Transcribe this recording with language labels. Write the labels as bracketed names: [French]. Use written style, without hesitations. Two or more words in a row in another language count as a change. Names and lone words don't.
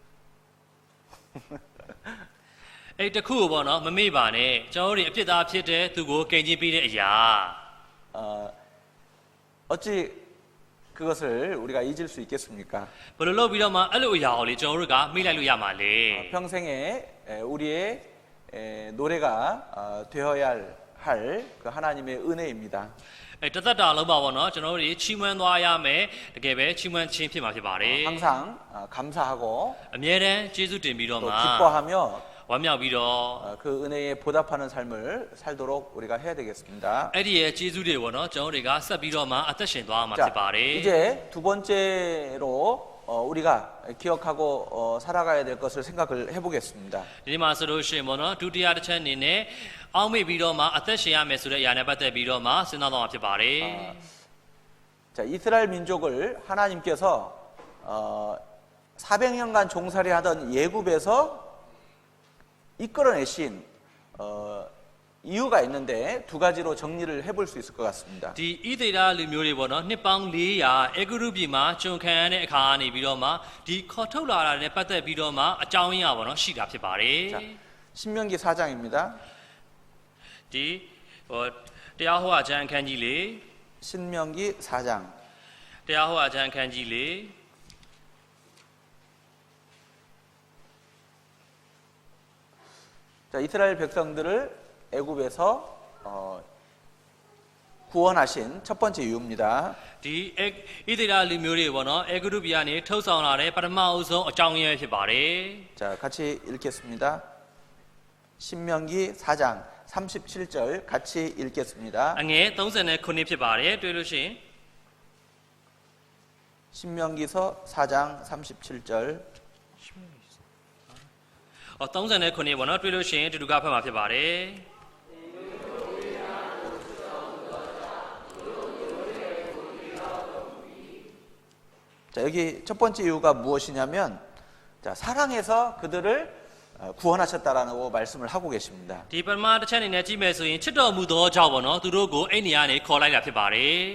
[Burmese] အဲ့တခုပေါ့နော်မမေ့ပါနဲ့ကျွန်တော်တို့အဖြစ်သားဖြစ်တဲ့သူကိုကင်ကြီးပေးတဲ့အရာ [Korean] 어찌 그것을 우리가 잊을 수 있겠습니까? [Burmese] ဘယ်လိုလုပ်ပြီးတော့မှအဲ့လိုအရာကိုလေကျွန်တော်တို့ကမေ့လိုက်လို့ရမှာလေ [Korean] 평생에 우리의 노래가 되어야 할 그 하나님의 은혜입니다. [Burmese] အဲ့တသက်တာလုံးပါပေါ့နော်ကျွန်တော်တို့ချီးမွမ်းသွားရမယ်တကယ်ပဲချီးမွမ်းခြင်းဖြစ်မှာဖြစ်ပါတယ် [Korean] 항상 감사하고 [Burmese] အမြဲတမ်းကျေးဇူးတင်ပြီးတော့ [Korean] 또 [Burmese] မှ [Korean] 기뻐하며 [Burmese] ဝမ်းမြောက်ပြီးတော့ [Korean] 그 은혜에 보답하는 삶을 살도록 우리가 해야 되겠습니다. [Burmese] အဲ့ဒီရဲ့ကျေးဇူးတွေပေါ့နော်ကျွန်တော်တွေကဆက်ပြီးတော့မှအသက်ရှင်သွားမှာဖြစ်ပါတယ် [Korean] 이제 두 번째로 우리가 기억하고 살아가야 될 것을 생각을 해보겠습니다. [Burmese] ဒီမှာဆိုလို့ရှိရင်ပေါ့နော်ဒုတိယတစ်ချက်အနေနဲ့အောက်မေ့ပြီးတော့မှအသက်ရှင်ရမယ်ဆိုတဲ့အရာနဲ့ပတ်သက်ပြီးတော့မှစဉ်းစားသွားမှာဖြစ်ပါတယ် [Korean] 자, 이스라엘 민족을 하나님께서 400년간 종살이 하던 예굽에서 이끌어내신 이유가 있는데 두 가지로 정리를 해볼 수 있을 것 같습니다. [Burmese] ဒီဣသေလလူမျိုးတွေပေါ့နော်နှစ်ပေါင်း400အေဂရုပြည်မှာကျွန်ခံရတဲ့အခါကနေပြီးတော့မှဒီခေါ်ထုတ်လာတာနဲ့ပတ်သက်ပြီးတော့မှအကြောင်းရင်းပါပေါ့နော်ရှိတာဖြစ်ပါတယ် [Korean] 자, 신명기 4장입니다. [Burmese] ဒီဟိုတရားဟောအကျမ်းအခန်းကြီးလေ [Korean] 신명기 4장. [Burmese] တရားဟောအကျမ်းအခန်းကြီးလေ [Korean] 자, 이스라엘 백성들을 애굽에서 구원하신 첫 번째 이유입니다. [Burmese] ဒီဣသေလလူမျိုးတွေပေါ့နော်အေဂရုပြည်ကနေထုတ်ဆောင်လာတဲ့ပထမအဦးဆုံးအကြောင်းရင်းဖြစ်ပါတယ် [Korean] 자, 같이 읽겠습니다. 신명기 4장 37절 같이 읽겠습니다. [Burmese] အငယ်39ဖြစ်ပါတယ်တွေ့လို့ရှိရင် [Korean] 신명기서 4장 37절 [Burmese] 39 ပေါ့နော်တွေ့လို့ရှိရင်တူတူကဖတ်မှာဖြစ်ပါတယ် [Korean] 자, 여기 첫 번째 이유가 무엇이냐면 자, 사랑해서 그들을 구원하셨다라고 말씀을 하고 계십니다. [Burmese] ဒီပထမတစ်ချက်အနေနဲ့ကြည့်မယ်ဆိုရင်ချစ်တော်မူသောကြောင့်ပေါ့နော်သူတို့ကိုအဲ့နေရာနေခေါ်လိုက်တာဖြစ်ပါတယ်